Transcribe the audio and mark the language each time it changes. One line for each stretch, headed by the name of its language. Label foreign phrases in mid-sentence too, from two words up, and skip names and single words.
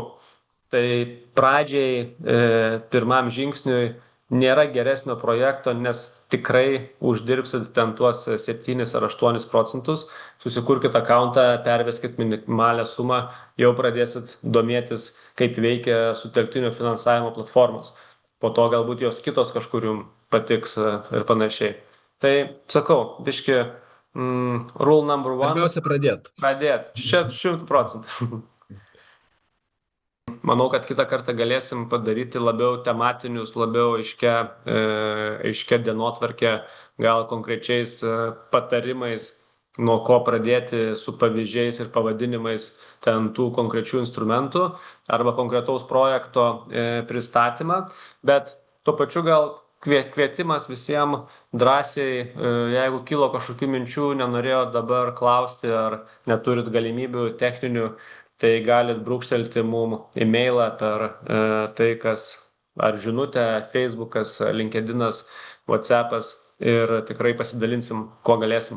Lithuanian: Tai pradžiai pirmam žingsniui nėra geresnio projekto, nes tikrai uždirbsit ten tuos 7 ar 8%, susikurkit akauntą, perveskit minimalią sumą, jau pradėsit domėtis, kaip veikia sutelktinio finansavimo platformos. Po to galbūt jos kitos kažkur jums patiks ir panašiai. Tai sakau, biški,
English: rule number one.
Lithuanian: Pirmiausia pradėti. Čia 100%. Manau, kad kitą kartą galėsim padaryti labiau tematinius, labiau aiškia dienotvarkė, gal konkrečiais patarimais, nuo ko pradėti su pavyzdžiais ir pavadinimais ten tų konkrečių instrumentų arba konkretaus projekto pristatymą, bet tuo pačiu gal kvietimas visiems drąsiai, jeigu kilo kažkokių minčių, nenorėjo dabar klausti ar neturit galimybių techninių, tai galit brūkštelti mum e-mailą per tai, kas ar žinutė, Facebookas, LinkedInas, WhatsAppas ir tikrai pasidalinsim, kuo galėsim.